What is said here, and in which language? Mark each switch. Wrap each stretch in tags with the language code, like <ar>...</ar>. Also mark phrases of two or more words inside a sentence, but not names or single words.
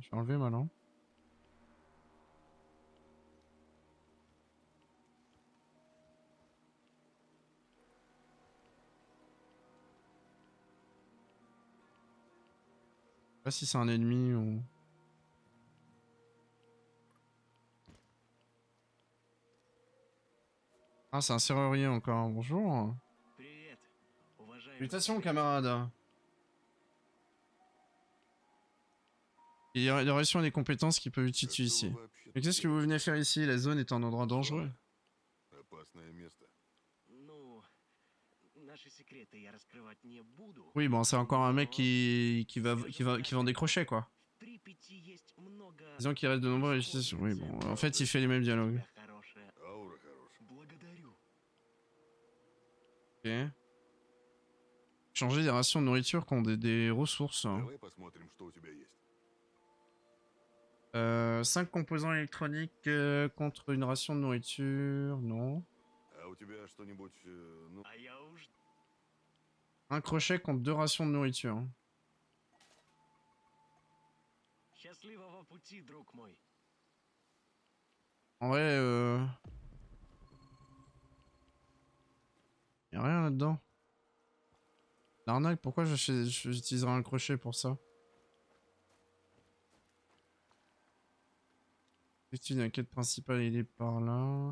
<fr>Je vais enlever maintenant. Je sais pas si c'est un ennemi ou... Ah, c'est un serrurier encore. Bonjour.</fr> <ru>Привет, уважаемый.</ru> <fr>Salutations, camarade. Il y a des relations et des compétences qui peuvent être</fr> <ru>А</ru> <fr>utilisées</fr> <ru>что</ru> <fr>ici.</fr> <ru>вы вообще</ru> <fr>Mais</fr> <ru>тут</ru> <fr>qu'est-ce que vous</fr> <ru>делаете?</ru> <fr>venez faire ici? La zone est un endroit dangereux.</fr> <ru>Опасное место. Ну, наши секреты я раскрывать не буду.</ru> <fr>Oui, bon, c'est encore un mec</fr> <ru>но</ru> <fr>qui vend des crochets, quoi.</fr> <ru>в Припяти есть много</ru> <fr>Disons qu'il reste de nombreuses récitations. Oui, bon, en fait, il fait les mêmes</fr> <ru>у</ru> <fr>dialogues.</fr> <ru>тебя хорошая. Аура хорошая. Благодарю.</ru> <fr>Ok. Changer des rations de nourriture qui ont des ressources. Hein.</fr> <ru>Давай посмотрим, что у тебя есть.</ru> <fr>5 composants électroniques contre une ration de nourriture. Non.</fr> <ru>А у тебя что-нибудь, ну... А я уж</ru> <fr>Un crochet contre 2 rations de nourriture.</fr> <ru>счастливого пути, друг мой.</ru> <fr>En vrai, y'a rien là-dedans. L'arnaque, pourquoi j'utiliserais un crochet pour ça? Effectivement, la quête principale, il est par là.</fr>